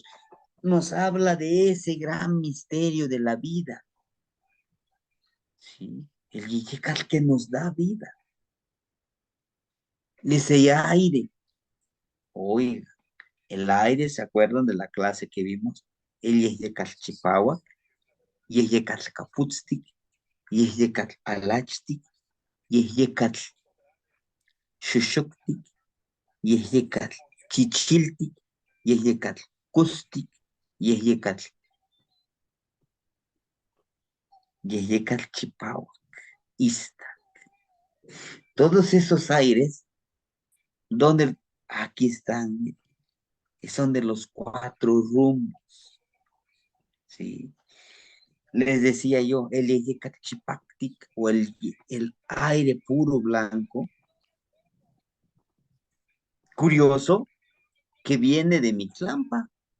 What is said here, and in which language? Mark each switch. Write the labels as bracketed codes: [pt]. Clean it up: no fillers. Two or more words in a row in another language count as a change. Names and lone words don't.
[es] Nos habla de ese gran misterio de la vida. Sí, el Yecatl que nos da vida. Ese aire. Oiga, el aire, ¿se acuerdan de la clase que vimos? [nah] El Yecatl Chipawa, Yecatl Caputztic, Yecatl Alachtic, Yecatl Shushuktic, Yecatl Chichiltic, Yecatl Custic, Yecatl Chipawa, Ista. [es] Todos esos aires, donde aquí están, son de los cuatro rumbos, ¿sí? Les decía yo, el Yecatchipactic o el aire puro blanco, curioso, que viene de Mixlampa.